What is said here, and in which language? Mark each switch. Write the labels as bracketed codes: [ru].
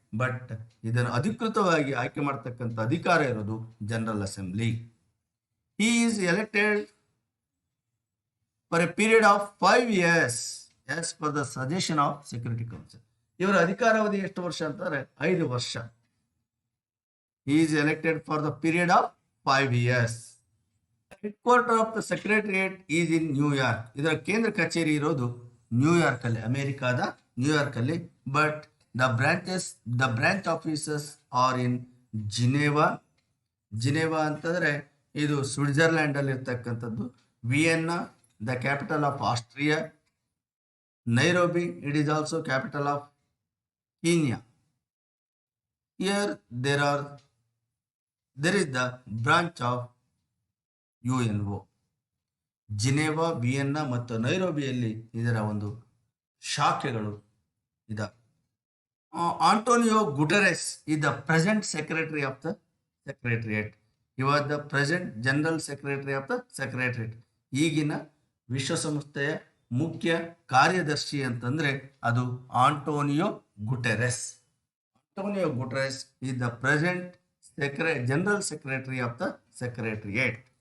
[kn] But ಇದನ್ನು ಅಧಿಕೃತವಾಗಿ ಆಯ್ಕೆ ಮಾಡ್ತಕ್ಕಂಥ ಅಧಿಕಾರ ಇರೋದು general assembly. [en] He is elected for a period of 5 years as per the suggestion of security council. [kn] ಇವರ ಅಧಿಕಾರಾವಧಿ ಎಷ್ಟು ವರ್ಷ ಅಂತಂದ್ರೆ 5 ವರ್ಷ. [en] He is elected for the period of 5 years. Headquarter of the Secretariat is in New York. [kn] ಇದರ ಕೇಂದ್ರ ಕಚೇರಿ ಇರೋದು New York ಅಲ್ಲಿ, ಅಮೆರಿಕಾದ ನ್ಯೂಯಾರ್ಕ್ ಅಲ್ಲಿ. But [en] the branch offices are in Geneva. [kn] Geneva ಅಂತಂದರೆ ಇದು ಸ್ವಿಟ್ಜರ್ಲ್ಯಾಂಡಲ್ಲಿ ಇರ್ತಕ್ಕಂಥದ್ದು. [en] Vienna the capital of Austria. Nairobi it is also capital of Kenya. Here there is the branch of UNO. [kn] Geneva, Vienna ಮತ್ತು ನೈರೋಬಿಯಲ್ಲಿ ಇದರ ಒಂದು ಶಾಖೆಗಳು ಇದಾವೆ. [en] Antonio Guterres is the present secretary of the secretariat. He was the present general secretary of the secretariat. [kn] ಈಗಿನ ವಿಶ್ವಸಂಸ್ಥೆಯ ಮುಖ್ಯ ಕಾರ್ಯದರ್ಶಿ ಅಂತಂದ್ರೆ ಅದು Antonio Guterres. [en] Antonio Guterres is the present general secretary of the secretariat.